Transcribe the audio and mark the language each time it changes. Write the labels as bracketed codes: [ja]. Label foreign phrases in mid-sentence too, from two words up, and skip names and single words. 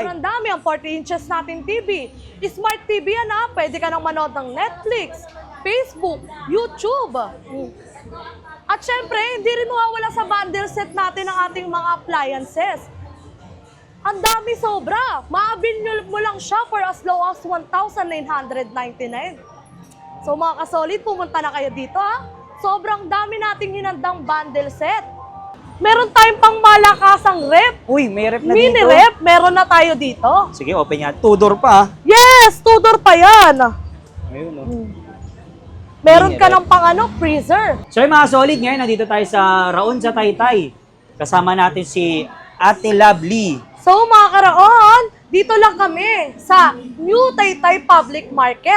[tl] sobrang dami. Ang 40 inches natin TV. Smart TV yan ha. Pwede ka nang manood ng Netflix, Facebook, YouTube. At syempre, hindi rin mawawala sa bundle set natin ang ating mga appliances. Ang dami sobra. Maabil mo lang siya [en] for as low as [tl] 1,999. So mga kasolid, pumunta na kayo dito ha. Sobrang dami nating hinandang bundle set. Meron tayong pang malakasang rep. Uy, may rep na Mini dito. rep, meron na tayo dito. Sige, open yan. Two-door pa, Yes, two-door pa yan. Ayun, oh. Meron Mini ka rep. ng pang freezer. So yung mga solid, ngayon nandito tayo sa Raon sa Taytay. Kasama natin si Ate Lovely. So mga karaon, dito lang kami sa New Taytay Public Market.